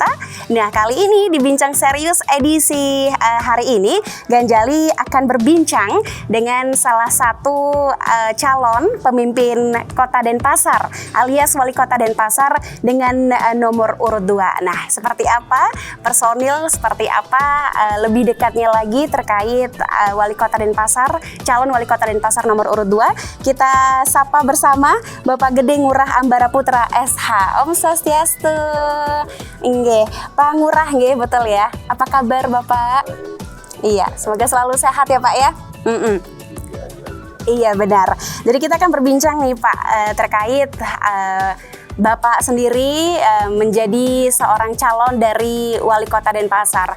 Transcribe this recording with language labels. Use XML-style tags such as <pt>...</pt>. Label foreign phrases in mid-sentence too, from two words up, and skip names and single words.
<id>Nah, kali ini di Bincang Serius edisi hari ini, Ganjali akan berbincang dengan salah satu calon pemimpin Kota Denpasar alias Wali Kota Denpasar dengan nomor urut 2. Nah, seperti apa personil, seperti apa lebih dekatnya lagi terkait Wali Kota Denpasar, calon Wali Kota Denpasar nomor urut 2. Kita sapa bersama Bapak Gede Ngurah Ambara Putra SH.</id> <ban>Om Swastiastu.</ban> <id>Nggih, Pak Ngurah nggih, betul ya. Apa kabar Bapak? Iya, semoga selalu sehat ya Pak ya. Iya benar. Jadi kita akan berbincang nih Pak terkait Bapak sendiri menjadi seorang calon dari Wali Kota Denpasar.</id>